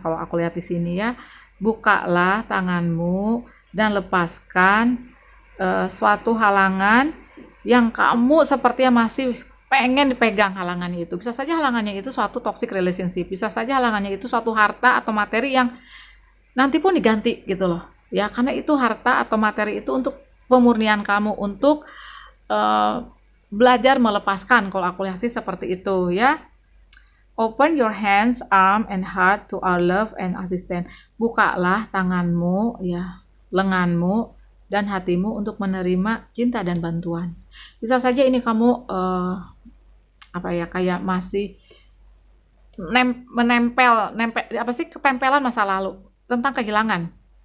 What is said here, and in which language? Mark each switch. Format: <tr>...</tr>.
<id>Kalau aku lihat di sini ya, bukalah tanganmu dan lepaskan suatu halangan yang kamu sepertinya masih pengen dipegang halangannya itu. Bisa saja halangannya itu suatu toxic relationship, bisa saja halangannya itu suatu harta atau materi yang nanti pun diganti gitu loh ya, karena itu harta atau materi itu untuk pemurnian kamu, untuk belajar melepaskan. Kalau aku lihat sih seperti itu ya.</id> <en>Open your hands, arm, and heart to our love and assistance.</en> <id>Bukalah tanganmu ya, lenganmu dan hatimu untuk menerima cinta dan bantuan. Bisa saja ini kamu kayak masih menempel ketempelan masa lalu tentang kehilangan.</id>